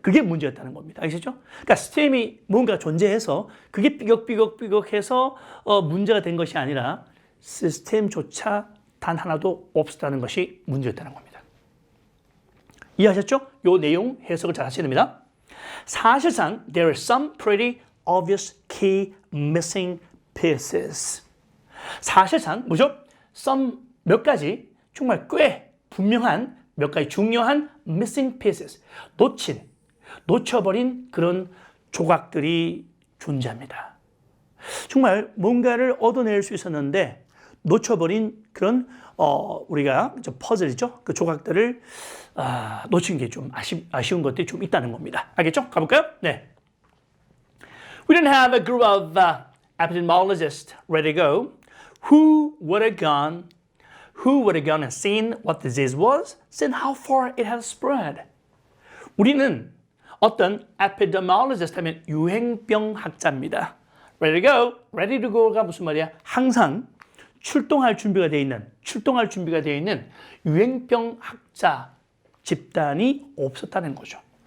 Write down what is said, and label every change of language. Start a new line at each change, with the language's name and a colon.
Korean: 그게 문제였다는 겁니다. 아시죠? 그러니까 시스템이 뭔가 존재해서 그게 삐걱삐걱해서 문제가 된 것이 아니라 시스템조차 단 하나도 없었다는 것이 문제였다는 겁니다. 이해하셨죠? 이 내용 해석을 잘 하셔야 됩니다.
English: 사실상 there are some pretty obvious key missing pieces.
Korean: 사실상 뭐죠? some 몇 가지 정말 꽤 분명한 몇 가지 중요한 missing pieces, 놓쳐버린 그런 조각들이 존재합니다. 정말 뭔가를 얻어낼 수 있었는데 놓쳐버린 그런 우리가 퍼즐이죠. 그 조각들을 놓친 게 좀 아쉬운 것들이 좀 있다는 겁니다. 알겠죠? 가볼까요? 네.
English: We didn't have a group of epidemiologists ready to go. Who would have gone and seen what the disease was, seen how far it had spread.
Korean: 우리는 어떤 epidemiologist 하면 유행병 학자입니다.
English: Ready to go.
Korean: Ready to go가 무슨 말이야? 항상 출동할 준비가 되어 있는 유행병 학자 집단이 없었다는 거죠.